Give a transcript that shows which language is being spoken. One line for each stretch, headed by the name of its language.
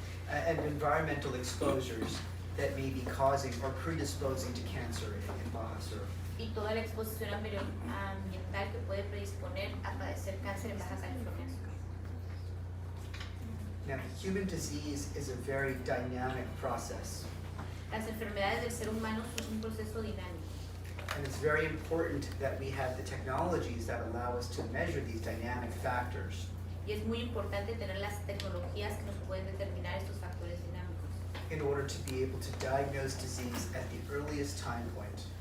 English: and environmental exposures that may be causing or predisposing to cancer in Baja Sur.
Spanish: y toda la exposición ambiental que puede predisponer a padecer cáncer en Baja California Sur.
English: Now, human disease is a very dynamic process,
Spanish: Las enfermedades del ser humano son un proceso dinámico
English: and it's very important that we have the technologies that allow us to measure these dynamic factors
Spanish: y es muy importante tener las tecnologías que nos pueden determinar estos factores dinámicos
English: in order to be able to diagnose disease at the earliest time point